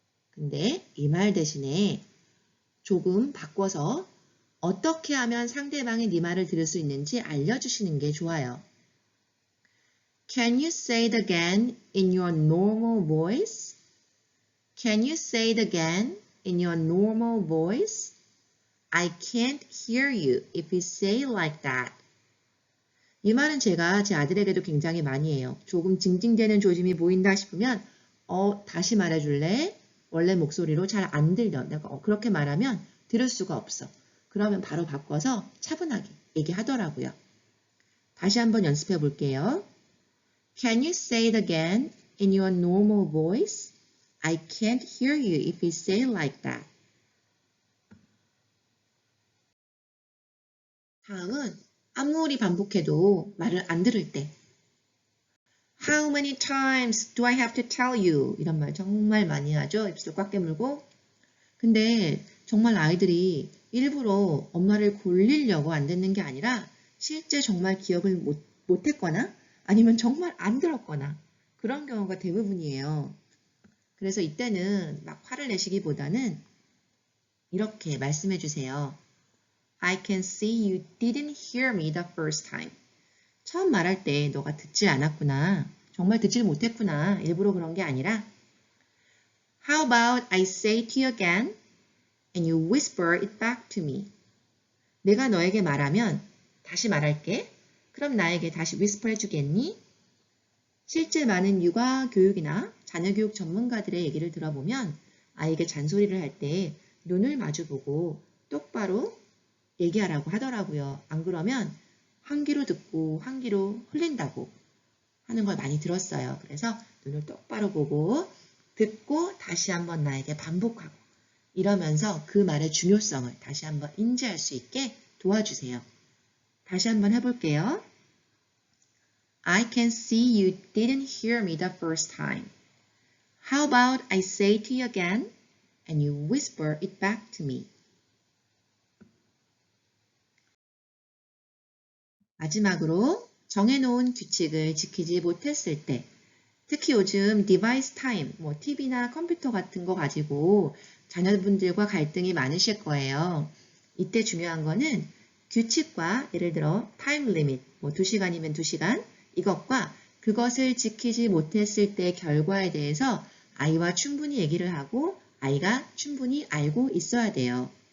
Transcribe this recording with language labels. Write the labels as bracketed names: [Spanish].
[Korean] 근데 이 말 대신에 조금 바꿔서 어떻게 하면 상대방이 네 말을 들을 수 있는지 알려주시는 게 좋아요. [English] Can you say it again in your normal voice? Can you say it again in your normal voice? I can't hear you if you say it like that. [Korean] 이 말은 제가 제 아들에게도 굉장히 많이 해요. 조금 징징대는 조짐이 보인다 싶으면 다시 말해줄래? 원래 목소리로 잘 안 들려. 내가 그렇게 말하면 들을 수가 없어. 그러면 바로 바꿔서 차분하게 얘기하더라고요. 다시 한번 연습해 볼게요. [English] Can you say it again in your normal voice? I can't hear you if you say it like that. [Korean] 다음은 아무리 반복해도 말을 안 들을 때 [English] How many times do I have to tell you? [Korean] 이런 말 정말 많이 하죠. 입술 꽉 깨물고. 근데 정말 아이들이 일부러 엄마를 골리려고 안 듣는 게 아니라 실제 정말 기억을 못했거나 아니면 정말 안 들었거나 그런 경우가 대부분이에요. 그래서 이때는 막 화를 내시기보다는 이렇게 말씀해 주세요. [English] I can see you didn't hear me the first time. [Korean] 처음 말할 때 너가 듣지 않았구나. 정말 듣질 못했구나. 일부러 그런 게 아니라 [English] How about I say it to you again and you whisper it back to me. [Korean] 내가 너에게 말하면 다시 말할게. 그럼 나에게 다시 whisper 해주겠니? 실제 많은 육아 교육이나 자녀 교육 전문가들의 얘기를 들어보면 아이에게 잔소리를 할 때 눈을 마주보고 똑바로 얘기하라고 하더라고요. 안 그러면 한 귀로 듣고 한 귀로 흘린다고 하는 걸 많이 들었어요. 그래서 눈을 똑바로 보고 듣고 다시 한번 나에게 반복하고 이러면서 그 말의 중요성을 다시 한번 인지할 수 있게 도와주세요. 다시 한번 해볼게요. [English] I can see you didn't hear me the first time. How about I say it to you again and you whisper it back to me. [Korean] 마지막으로 정해놓은 규칙을 지키지 못했을 때 특히 요즘 디바이스 타임, TV나 컴퓨터 같은 거 가지고 자녀분들과 갈등이 많으실 거예요. 이때 중요한 거는 규칙과 예를 들어 타임 리밋, 2시간이면 2시간 이것과 그것을 지키지 못했을 때 결과에 대해서 아이와 충분히 얘기를 하고 아이가 충분히 알고 있어야 돼요.